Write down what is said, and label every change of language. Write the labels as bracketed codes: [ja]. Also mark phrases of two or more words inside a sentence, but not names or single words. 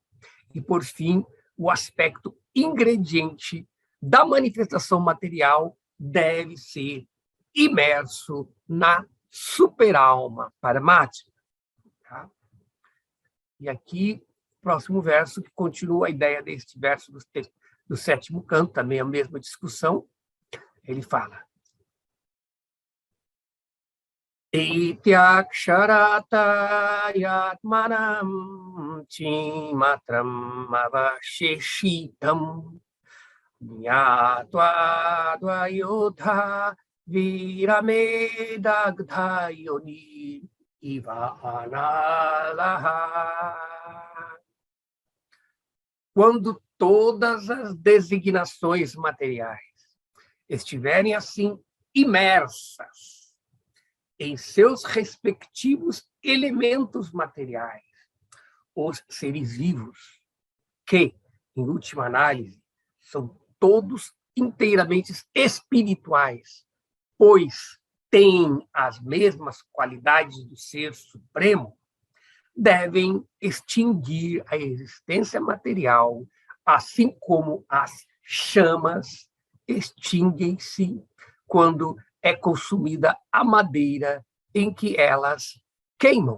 [pt] E, por fim, o aspecto ingrediente da manifestação material deve ser imerso na superalma paramática. Tá? E aqui, próximo verso, que continua a ideia deste verso do sétimo canto, também a mesma discussão, ele fala: [sa] इत्यक्षरतया आत्मानं चिन्मात्रम् अवशेषितम् ज्ञात्वा अद्वयोऽथ विरमेद् दग्धयोनिर् इव अनलः. [pt] Quando todas as designações materiais estiverem assim imersas em seus respectivos elementos materiais, os seres vivos, que, em última análise, são todos inteiramente espirituais, pois têm as mesmas qualidades do ser supremo, devem extinguir a existência material, assim como as chamas extinguem-se quando é consumida a madeira em que elas queimam.